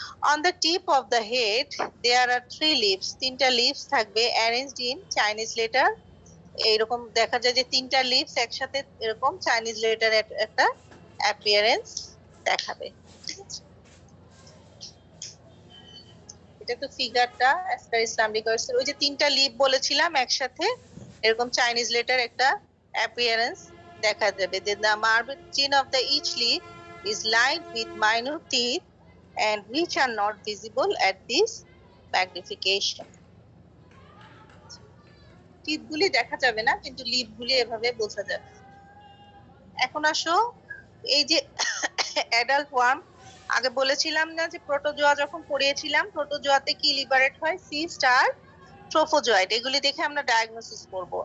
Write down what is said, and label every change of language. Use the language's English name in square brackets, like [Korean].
[English] On the tip of the head, there are 3 leaves. [Bangla] 3টা leaves থাকবে [English] arranged in Chinese letter. [Bangla] এইরকম দেখা যায় যে 3টা leaves একসাথে এরকম চাইনিজ লেটার একটা অ্যাপিয়ারেন্স দেখাবে। এটা তো ফিগারটা অ্যাসকারিস ল্যাম্ব্রিকয়েডস এর। ওই যে 3টা লিফ বলেছিলাম একসাথে এরকম চাইনিজ লেটার একটা অ্যাপিয়ারেন্স দেখা যাবে। [English] The margin of the each leaf is lined with minute teeth and which are not visible at this magnification. [Bangla] টিথগুলি দেখা যাবে না কিন্তু লিফগুলি এভাবে বোঝা যাবে। এখন আসো এই যে অ্যাডাল্ট ওয়ার্ম, আগে বলেছিলাম না যে প্রোটোজোয়া যখন পড়িয়েছিলাম প্রোটোজোয়াতে কি লিবারেট হয়? সিস্ট আর ট্রোফোজয়েড, এগুলি দেখে আমরা ডায়াগনোসিস করব।